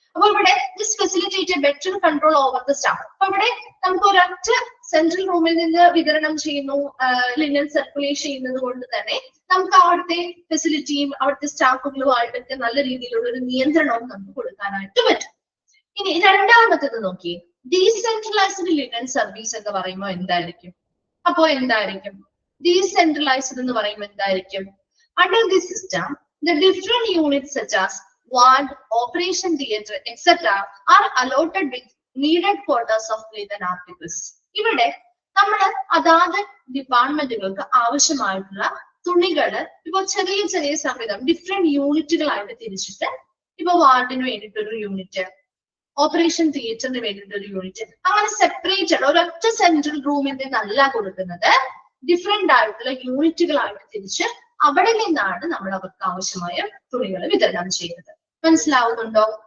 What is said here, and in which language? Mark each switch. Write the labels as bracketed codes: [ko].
[ml] അപ്പൊ ഇവിടെ [en] This facilitate better control over the staff. [ml] അപ്പൊ ഇവിടെ നമുക്ക് ഒരൊറ്റ സെൻട്രൽ റൂമിൽ നിന്ന് വിതരണം ചെയ്യുന്നു, ലിനൻ സർക്കുലേറ്റ് ചെയ്യുന്നത് കൊണ്ട് തന്നെ നമുക്ക് അവിടുത്തെ ഫെസിലിറ്റിയും അവിടുത്തെ സ്റ്റാഫുകളുമായിട്ടൊക്കെ നല്ല രീതിയിലുള്ള ഒരു നിയന്ത്രണവും നമുക്ക് കൊടുക്കാനായിട്ട് പറ്റും. ഇനി രണ്ടാമത്തേത് നോക്കി, ഡീസെൻട്രലൈസ്ഡ് ലിനൻ സർവീസ് എന്ന് പറയുമ്പോൾ എന്തായിരിക്കും? അപ്പോ എന്തായിരിക്കും ഡീസെൻട്രലൈസ്ഡ് എന്ന് പറയുമ്പോൾ എന്തായിരിക്കും? [en] Under this system the different units such as ward, operation theatre, etc. are allotted with needed quotas of linen articles. [ml] ഇവിടെ നമ്മൾ അതാത് ഡിപ്പാർട്ട്മെന്റുകൾക്ക് ആവശ്യമായിട്ടുള്ള തുണികള് ഇപ്പൊ ചെറിയ സംവിധാനം ഡിഫറെന്റ് യൂണിറ്റുകളായിട്ട് തിരിച്ചിട്ട്, ഇപ്പൊ വാർഡിന് വേണ്ടിയിട്ടൊരു യൂണിറ്റ്, ഓപ്പറേഷൻ തിയേറ്ററിന് വേണ്ടിയിട്ടൊരു യൂണിറ്റ്, അങ്ങനെ സെപ്പറേറ്റഡ് ഒരൊറ്റ സെൻട്രൽ റൂമിൽ നിന്നല്ല കൊടുക്കുന്നത്, ഡിഫറെന്റ് ആയിട്ടുള്ള യൂണിറ്റുകളായിട്ട് തിരിച്ച് അവിടെ നിന്നാണ് നമ്മൾ അവർക്ക് ആവശ്യമായ തുണികൾ വിതരണം ചെയ്യുന്നത്. മനസ്സിലാവുന്നുണ്ടോ?